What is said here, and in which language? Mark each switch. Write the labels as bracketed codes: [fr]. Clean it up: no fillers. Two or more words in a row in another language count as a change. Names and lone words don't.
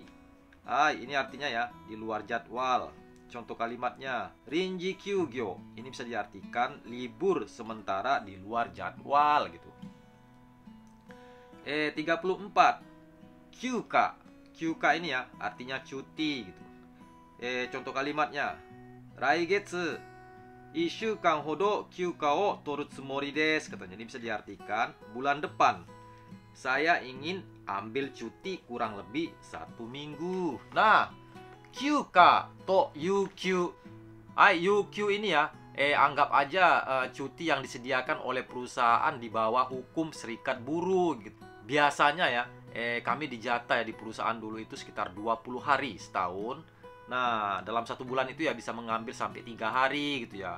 [id] Hai, ini artinya ya di luar jadwal. Contoh kalimatnya, [ja] 臨時休業. [id] Ini bisa diartikan libur sementara di luar jadwal gitu. 34. Kyuka. Kyuka ini ya artinya cuti gitu. Contoh kalimatnya, [ja] 来月1週間ほど休暇を取るつもりです. [id] Katanya ini bisa diartikan bulan depan saya ingin ambil cuti kurang lebih 1 minggu. Nah, [ja] 休暇と有休. [id] Yukyu ini ya anggap aja cuti yang disediakan oleh perusahaan di bawah hukum serikat buruh gitu. Biasanya ya kami dijatah ya di perusahaan dulu itu sekitar 20 hari setahun. Nah, dalam 1 bulan itu ya bisa mengambil sampai 3 hari gitu ya.